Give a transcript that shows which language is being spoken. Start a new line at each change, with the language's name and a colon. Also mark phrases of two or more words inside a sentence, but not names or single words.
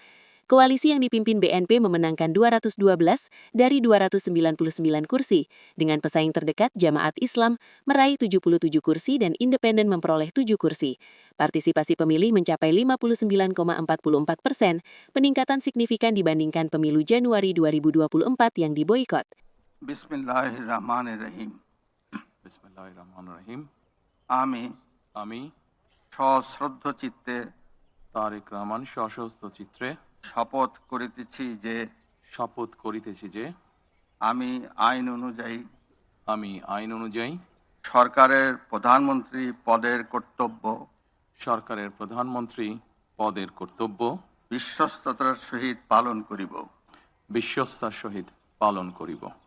Indonesian: Koalisi yang dipimpin BNP memenangkan 212 dari 299 kursi, dengan pesaing terdekat Jamaat Islam meraih 77 kursi dan Independen memperoleh 7 kursi. Partisipasi pemilih mencapai 59,44%, peningkatan signifikan dibandingkan pemilu Januari 2024 yang diboikot.
Arabic: Bismillahirrahmanirrahim. Bismillahirrahmanirrahim.
Bangla: আমি সশ্রদ্ধ চিত্তে তারেক রহমান সশস্ত্র চিত্রে শপথ করিতেছি যে আমি আইন অনুযায়ী সরকারের প্রধানমন্ত্রী পদের কর্তব্য বিশ্বস্ততার সহিত পালন করিব।